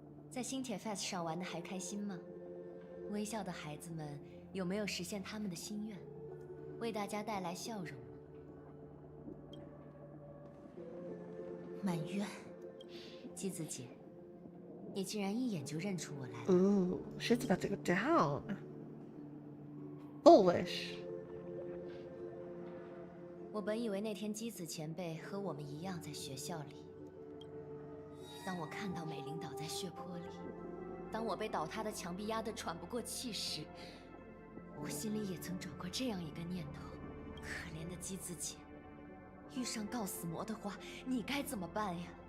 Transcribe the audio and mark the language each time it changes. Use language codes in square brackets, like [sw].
[zh] 在新铁 Fest 上玩的还开心吗？微笑的孩子们有没有实现他们的心愿，为大家带来笑容？满院，姬子姐，你竟然一眼就认出我来了。 [en] Ooh, shit's about to go down. Foolish. [zh] 我本以为那天姬子前辈和我们一样在学校里。当我看到美玲倒在血泊里，当我被倒塌的墙壁压得喘不过气时，我心里也曾转过这样一个念头：可怜的姬子姐，遇上告死魔的话，你该怎么办呀？